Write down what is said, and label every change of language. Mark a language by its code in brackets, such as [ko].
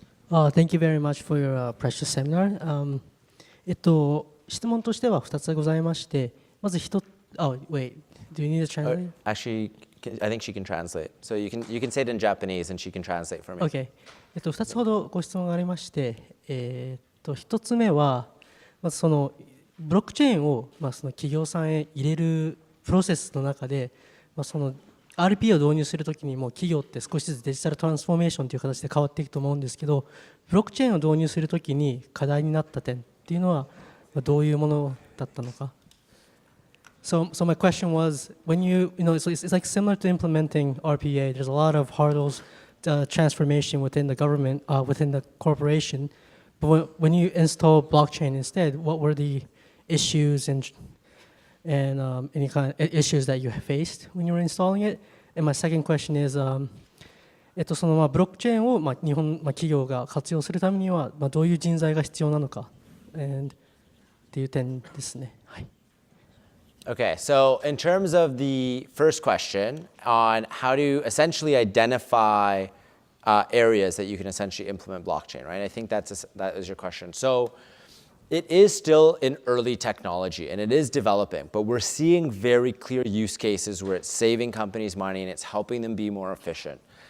[en] Thank you very much for your precious seminar. [ja] 質問としては2つございまして、まず1つ、 [en] wait, do you need to translate? Actually, I think she can translate. So you can say it in Japanese and she can translate for me. Okay. [ja] 2つほどご質問がありまして、1つ目は、まずそのブロックチェーンをその企業さんへ入れるプロセスの中で、その RP を導入するときにも企業って少しずつデジタルトランスフォーメーションという形で変わっていくと思うんですけど、ブロックチェーンを導入するときに課題になった点っていうのはどういうものだったのか。 [en] So my question was, when so it's like similar to implementing RPA. There's a lot of hurdles, transformation within the government, within the corporation. But when you install blockchain instead, what were the issues and any kind of issues that you faced when you were installing it? And my second question is, [ja] そのブロックチェーンを日本企業が活用するためにはどういう人材が必要なのかっていう点ですね。はい。 [en] Okay, so in terms of the first question on how to essentially identify areas that you can essentially implement blockchain, right? I think that is your question. So it is still in early technology and it is developing, but we're seeing very clear use cases where it's saving companies money and it's helping them be more efficient.